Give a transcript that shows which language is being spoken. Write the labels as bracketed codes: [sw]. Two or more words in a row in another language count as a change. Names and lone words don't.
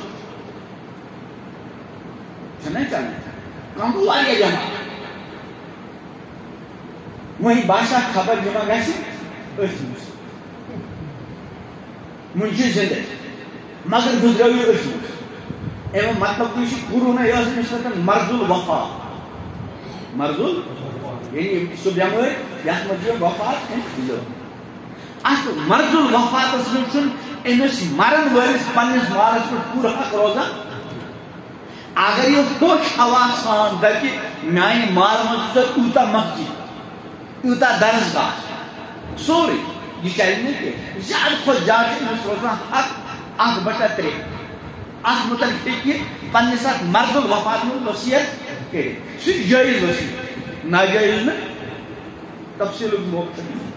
[ks] چھُنہ چلان کانٛہہ گوٚو واریاہ بٮ۪مار وۄنۍ باسیٛا خبر یہِ ما گژھِ أتھۍ منٛز وٕنہِ چھُ زِندَے مگر گُزریو یہِ أتھۍ منٛز امیُک مطلب یہِ چھُ کورونا یہِ ٲس أمِس خٲطرٕ مرض الوفا مرض یعنی سُہ بٮ۪مٲرۍ یتھ منٛز یہِ وفات لوٚگ اتھ [ar] مرض الوفاتس [ks] منٛز چھُنہٕ أمِس مرن وٲلِس پننِس مالس پٮ۪ٹھ پوٗرٕ حق روزان اگر یہِ ہوش ہوا سان دپہِ میانہِ مالہٕ منٛز چھُ تیوٗتاہ مسجد تیوٗتاہ درسگاہ سورُے یہِ چلہِ نہٕ کینٛہہ زیادٕ کھۄتہٕ زیادٕ چھُ أمِس روزان حق 1/3 اتھ متعلق ہیٚکہِ یہِ پننِس اتھ [ar] مرض الوفات [ks] منٛز وصیت کٔرِتھ سُہ چھُ جٲیز وصیت ناجٲیز نہٕ تفصیلُک موقعہٕ چھُ